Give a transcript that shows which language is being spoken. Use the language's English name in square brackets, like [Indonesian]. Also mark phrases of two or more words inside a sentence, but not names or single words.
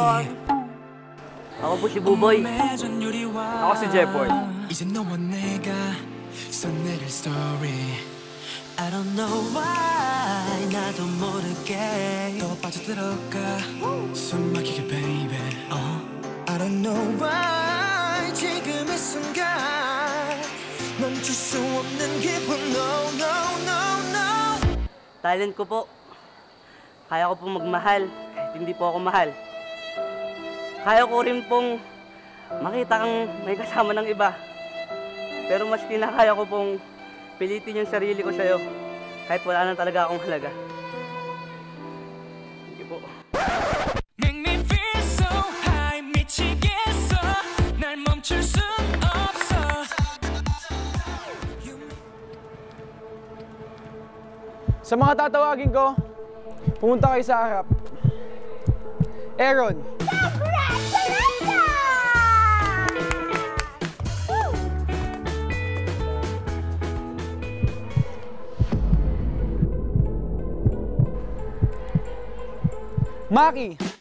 [Filipino] Ako po si Buboy. [Korean] 맺은 유리와 [Filipino] Ako si Jepoy. [Korean] 이제 너와 내가 써내릴 [English] story I don't know why [Korean] 나도 모르게 또 빠져들어가 숨 막히게 [English] baby I don't know why [Korean] 지금 이 순간 멈출 수 없는 기분 [English] no no no no [Filipino] Talent ko po. Kaya ko pong magmahal kahit hindi po ako mahal. Kaya ko rin pong makita kang may kasama ng iba. Pero mas kinakaya ko pong pilitin yung sarili ko sa'yo kahit wala na talaga akong halaga. Sige po. [English] Make me feel so high [Korean] 미치겠어 날 멈출 순 없어 [Filipino] Sa mga tatawagin ko, pumunta kayo sa harap. Aaron. Maki.